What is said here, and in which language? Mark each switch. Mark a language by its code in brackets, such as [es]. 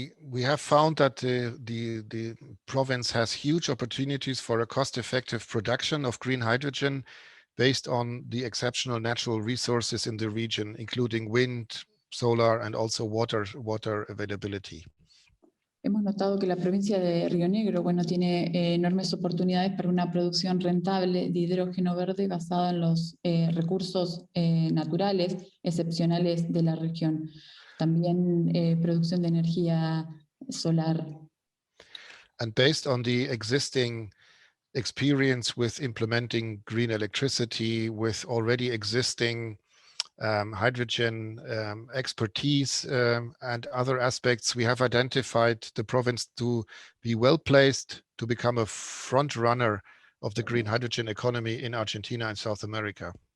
[en] We have found that the province has huge opportunities for a cost-effective production of green hydrogen based on the exceptional natural resources in the region, including wind, solar, and also water availability. [es] Hemos notado que la provincia de Río Negro, bueno, tiene enormes oportunidades para una producción rentable de hidrógeno verde basada en los recursos naturales excepcionales de la región. También producción de energía solar. [en] And based on the existing experience with implementing green electricity, with already existing hydrogen expertise and other aspects, we have identified the province to be well placed to become a front runner of the green hydrogen economy in Argentina and South America.